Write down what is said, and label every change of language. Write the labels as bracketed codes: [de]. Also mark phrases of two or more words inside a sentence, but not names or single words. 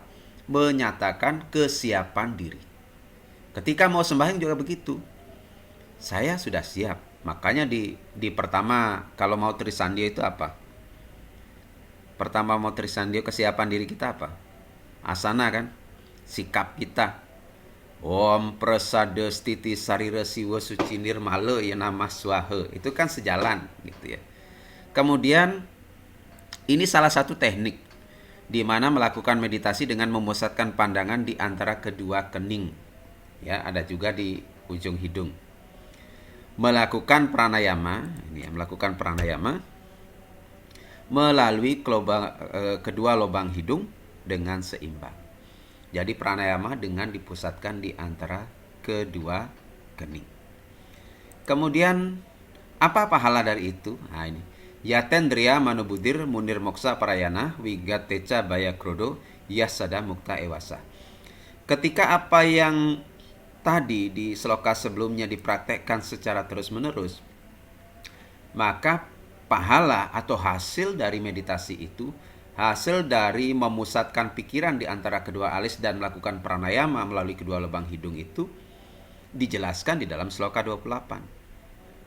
[id] Menyatakan kesiapan diri. Ketika mau sembahyang juga begitu. Saya sudah siap. Makanya di pertama kalau mau Trisandio itu apa? Pertama mau Trisandio kesiapan diri kita apa? Asana kan? Sikap kita. [sa] Om prasada stiti sarira siwa suci nirmala ya nama swaha. [id] Itu kan sejalan gitu ya. Kemudian ini salah satu teknik di mana melakukan meditasi dengan memusatkan pandangan di antara kedua kening. Ya, ada juga di ujung hidung. Melakukan pranayama, ini ya, melakukan pranayama melalui kedua lubang hidung dengan seimbang. Jadi pranayama dengan dipusatkan di antara kedua kening. Kemudian apa pahala dari itu? Nah ini. [sa] Yatendriya manubudir munir moksa parayana wigateca baya krodo yasada mukta ewasa. [id] Ketika apa yang tadi di sloka sebelumnya dipraktekkan secara terus-menerus, maka pahala atau hasil dari meditasi itu, hasil dari memusatkan pikiran di antara kedua alis dan melakukan pranayama melalui kedua lubang hidung itu dijelaskan di dalam sloka 28.